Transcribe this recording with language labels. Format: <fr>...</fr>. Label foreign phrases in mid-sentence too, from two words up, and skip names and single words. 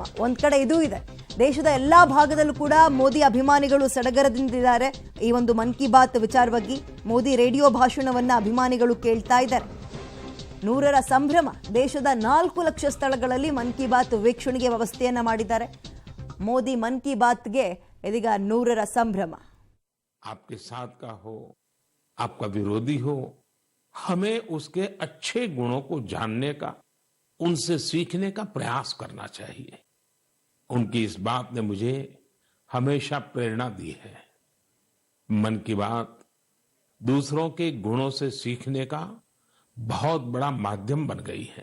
<kn>ಒಂದ್ ಕಡೆ ಇದು ಇದೆ, ದೇಶದ ಎಲ್ಲಾ ಭಾಗದಲ್ಲೂ ಕೂಡ ಮೋದಿ ಅಭಿಮಾನಿಗಳು ಸಡಗರದಿಂದಿದ್ದಾರೆ. ಈ ಒಂದು ಮನ್ ಕಿ ಬಾತ್ ವಿಚಾರವಾಗಿ ಮೋದಿ ರೇಡಿಯೋ ಭಾಷಣವನ್ನ ಅಭಿಮಾನಿಗಳು ಕೇಳ್ತಾ ಇದ್ದಾರೆ. 100ರ ಸಂಭ್ರಮ. ದೇಶದ 4 ಲಕ್ಷ ಸ್ಥಳಗಳಲ್ಲಿ ಮನ್ ಕಿ ಬಾತ್ ವೀಕ್ಷಣೆಗೆ ವ್ಯವಸ್ಥೆಯನ್ನ ಮಾಡಿದ್ದಾರೆ. ಮೋದಿ ಮನ್ ಕಿ ಬಾತ್ಗೆ ಇದೀಗ 100ರ ಸಂಭ್ರಮ.</kn> <hi>आपके साथ का हो, आपका विरोधी हो, हमें उसके अच्छे गुणों को जानने का, उनसे सीखने का प्रयास करना चाहिए. उनकी इस बात ने मुझे हमेशा प्रेरणा दी है. मन की बात दूसरों के गुणों से सीखने का बहुत बड़ा माध्यम बन गई है.</hi>